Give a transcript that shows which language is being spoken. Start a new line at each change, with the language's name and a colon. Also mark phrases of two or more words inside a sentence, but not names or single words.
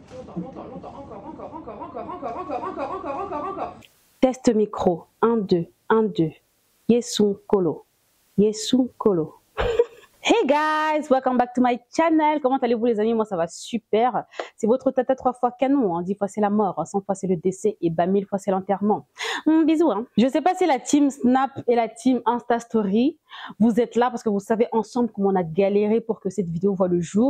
French: encore. Test micro, 1, 2, 1, 2. Yesun Kolo. Yesun Kolo.
English: Hey guys, welcome back to my channel.
French: Comment allez-vous les amis? Moi ça va super. C'est votre tata 3 fois canon, hein. 10 fois c'est la mort, 100 fois c'est le décès et 1000 fois c'est l'enterrement. Bisous hein. Je sais pas si la team Snap et la team Insta Story, vous êtes là parce que vous savez ensemble comment on a galéré pour que cette vidéo voit le jour.